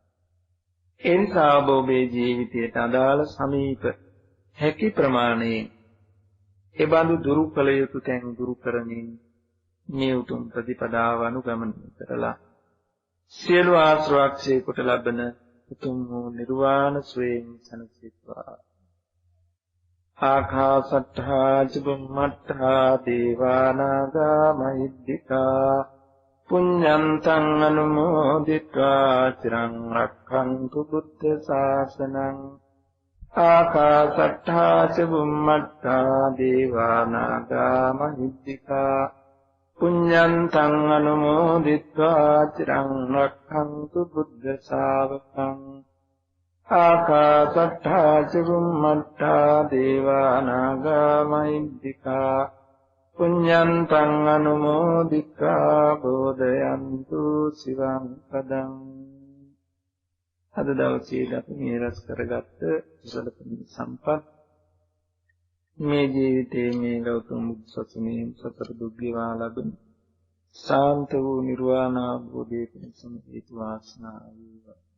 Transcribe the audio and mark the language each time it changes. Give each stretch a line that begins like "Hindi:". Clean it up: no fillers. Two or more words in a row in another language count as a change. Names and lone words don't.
Sinhala: ඒ නිසා ඔබේ ජීවිතයට අදාළ සමීප හැකි ප්‍රමාණයෙන් ඒ බඳු දුරු කළ යුතු තැන් දුරු කරමින් මේ උතුම් ප්‍රතිපදාව අනුගමනය කරලා සියලු ආශ්‍රවක්ෂය කොට ලබන උතුම් වූ නිර්වාණ සුවයෙන් සැනසෙත්වා.
Pali: ආකාසට්ඨා චුම්මට්ඨා දේවානාගා මහිද්దికා පුඤ්ඤන්තං අනුමෝදිत्वा චිරං රක්ඛන්තු බුද්ධ ශාසනං. ආකාසට්ඨා චුම්මට්ඨා දේවානාගා මහිද්దికා පුඤ්ඤන්තං අනුමෝදිत्वा චිරං රක්ඛන්තු බුද්ධ ශාවකං. ආකාසට්ඨා චුම්මට්ඨා දේවානාගා මහිද්దికා පුඤ්ඤන්තං අනුමෝදිत्वा බෝධයන්තු සිවං පදං.
Sinhala: අද දවසේ අපි මේ රැස් කරගත්ත කුසල සම්පත් මේ ජීවිතයේ මේ ගෞතම බුදු සසුනේ සතර දුක් ගෙවා ලබන සාන්ත වූ නිර්වාණ අවබෝධයේ පිණසම හේතු වාසනා වේවා.